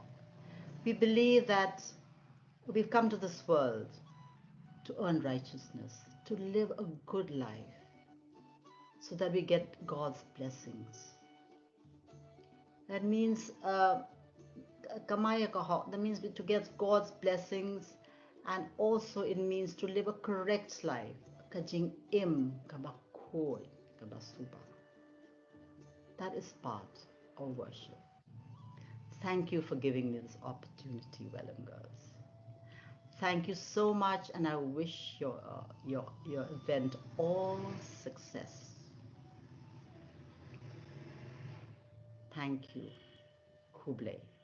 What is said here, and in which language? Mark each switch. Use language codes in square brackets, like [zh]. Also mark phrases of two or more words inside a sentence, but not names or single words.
[en] We believe that we've come to this world to earn righteousness, to live a good life, so that we get God's blessings. That means Kamayakaha. That means to get God's blessings, and also it means to live a correct life. [kha] Kajing im kabakoi kabasuba. [en] That is part of worship. Thank you for giving me this opportunity, Welham girls. Thank you so much, and I wish your event all success. Thank you, Kublai.